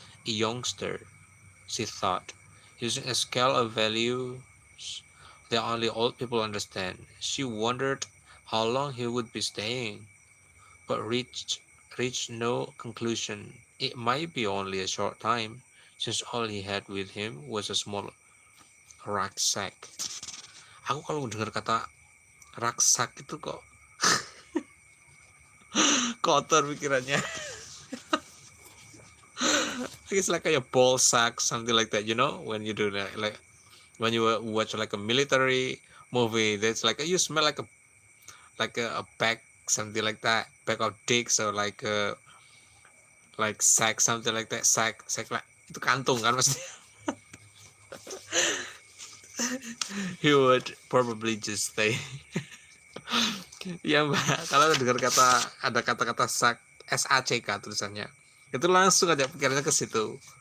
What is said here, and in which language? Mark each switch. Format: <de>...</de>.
<en>A youngster, she thought, using a scale of values that only old people understand. She wondered how long he would be staying, but reached no conclusion. It might be only a short time, since all he had with him was a small rucksack.</en> <id>Aku kalau dengar kata rucksack itu kok kotor pikirannya.</id> <en>It's like a ball sack, something like that. You know, when you do that, like when you watch like a military movie, that's like you smell like a bag, something like that, bag of dicks or like sack, something like that, sack like</en> <id>itu kantung kan maksudnya.</id> <en>He would probably just stay.</en> <id>Ya Mbak, kalau dengar ada kata-kata SACK tulisannya, itu langsung aja pikirannya ke situ.</id>